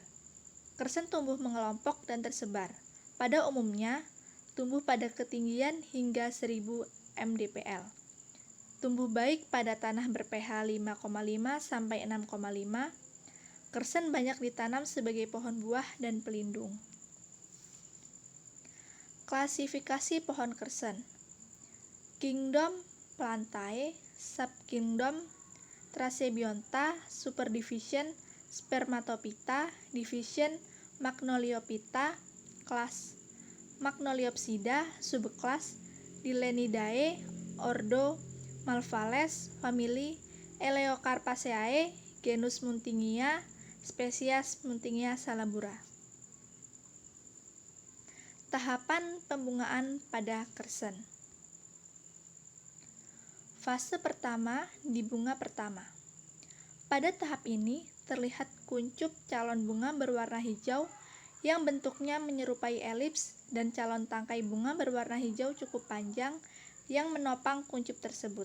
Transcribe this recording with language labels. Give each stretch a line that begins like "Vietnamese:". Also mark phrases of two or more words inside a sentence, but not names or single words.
Indonesian: Kersen tumbuh mengelompok dan tersebar. Pada umumnya, tumbuh pada ketinggian hingga 1000 mdpl. Tumbuh baik pada tanah ber-pH 5,5-6,5. Kersen banyak ditanam sebagai pohon buah dan pelindung. Klasifikasi pohon kersen. Kingdom Plantae, Subkingdom Trasebionta, Superdivision Spermatophyta, Division Magnoliophyta, Kelas Magnoliopsida, Subkelas Dilenidae, Ordo Malvales, Famili Eleocarpaceae, Genus Muntingia, Spesies Muntingia salabura. Tahapan pembungaan pada kersen. Fase pertama di bunga pertama. Pada tahap ini terlihat kuncup calon bunga berwarna hijau yang bentuknya menyerupai elips dan calon tangkai bunga berwarna hijau cukup panjang yang menopang kuncup tersebut.